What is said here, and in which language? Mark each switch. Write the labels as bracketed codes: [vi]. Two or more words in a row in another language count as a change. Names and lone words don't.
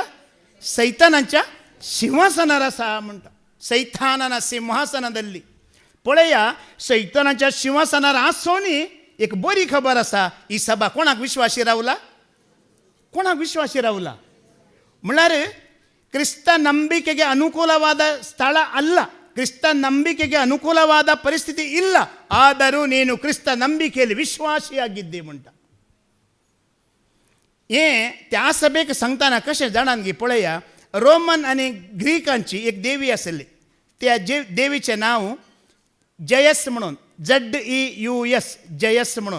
[kok] सैतानाच्या सिंहासनार आसा म्हणटा. सैतानान सिंहासना धरली. पळया सैतानाच्या सिंहासनार आसोनी एक बरी खबर आसा. ही सभा कोणाक विश्वासी रावला. कोणाक विश्वासी रावला म्हळ्यार [kn] ಕ್ರಿಸ್ತ ನಂಬಿಕೆಗೆ ಅನುಕೂಲವಾದ ಸ್ಥಳ ಅಲ್ಲ. ಕ್ರಿಸ್ತ ನಂಬಿಕೆಗೆ ಅನುಕೂಲವಾದ ಪರಿಸ್ಥಿತಿ ಇಲ್ಲ, ಆದರೂ ನೀನು ಕ್ರಿಸ್ತ ನಂಬಿಕೆಯಲ್ಲಿ विश्वासीयागिद्दी म्हणटा. [kok] हे त्या सभेक सांगताना कशें जाणांगी पळया, रोमन आनी ग्रीकांची एक देवी आसली, त्या देवीचें नांव जयस म्हणून, ZEUS, जयस म्हणून.